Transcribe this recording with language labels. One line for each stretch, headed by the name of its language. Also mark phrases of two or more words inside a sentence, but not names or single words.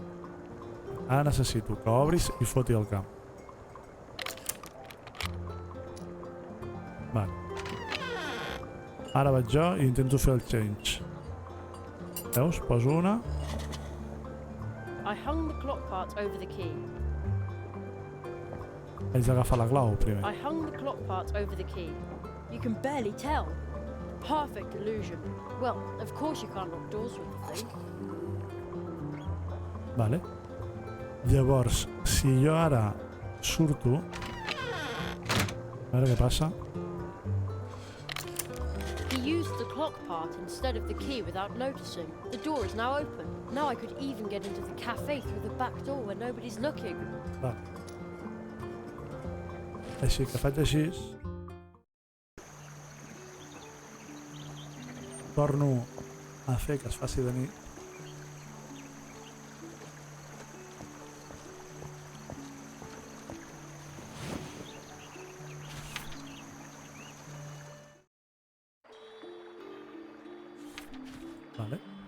Catalan: Ara necessito que obris i foti el camp. Vale. Ara vaig jo i intento fer el change. Veus? Poso una.
English: I hung the clock part over the key.
Catalan: Haig d'agafar la clau primer.
English: I hung the clock part over the key. You can barely tell. Perfect illusion. Well, of course you can't lock doors with the thing.
Catalan: Vale. Llavors, si jo ara surto... A veure què passa.
English: He used the clock part instead of the key without noticing. The door is now open. Now I could even get into the cafe through the back door where nobody's looking.
Catalan: Vale. Així que faig així. Torno a fer que es faci de nit. Vale.